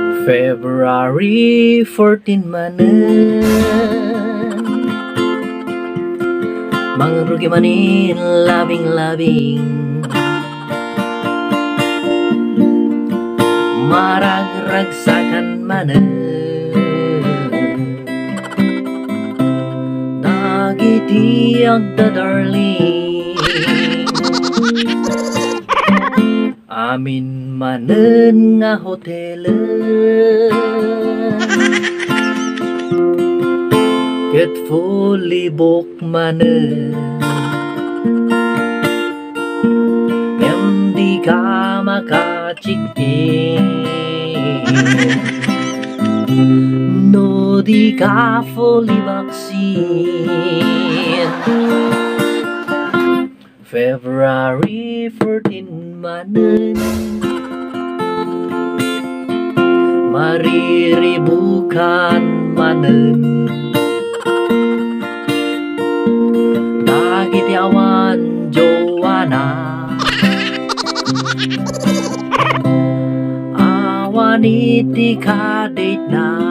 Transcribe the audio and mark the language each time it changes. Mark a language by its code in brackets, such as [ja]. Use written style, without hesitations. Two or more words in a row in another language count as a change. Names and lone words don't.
[ilo] February 14 manen mangrugi manin labing-labing marag-ragsakan manen dagiti agda darling amin manen nga hotelen ket [en] fully book [ilo] manen di ka makachikin no di ka [en] fully vaccine [ilo] February 14 manen mariribukan manen dagiti awan Joanna awan iti kadate na